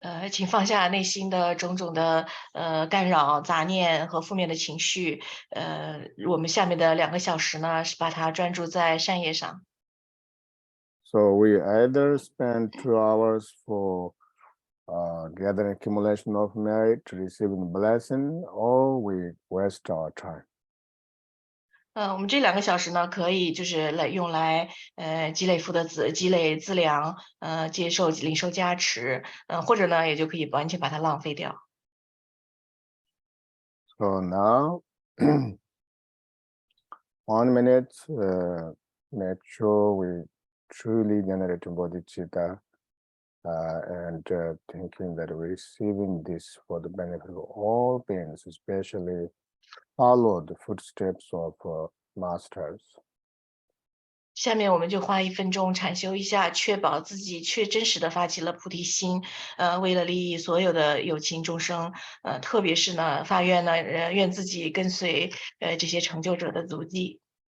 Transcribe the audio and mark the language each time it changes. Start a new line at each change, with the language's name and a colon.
Chinese: 请放下内心的种种的干扰、杂念和负面的情绪。我们下面的2个小时呢，是把它专注在善业上。
English: So we either spend 2 hours for gathering accumulation of merit, receiving blessing, or we waste our time.
Chinese: 我们这2个小时呢，可以就是用来积累福德积累资粮，领受加持，或者呢，也就可以完全把它浪费掉。
English: So now, 1 minute, make sure we truly generate bodhicitta and thinking that we're receiving this for the benefit of all beings, especially follow the footsteps of masters.
Chinese: 下面我们就花1分钟禅修一下，确保自己真实的发起了菩提心，为了利益所有的有情众生，特别是呢发愿呢，愿自己跟随这些成就者的足迹。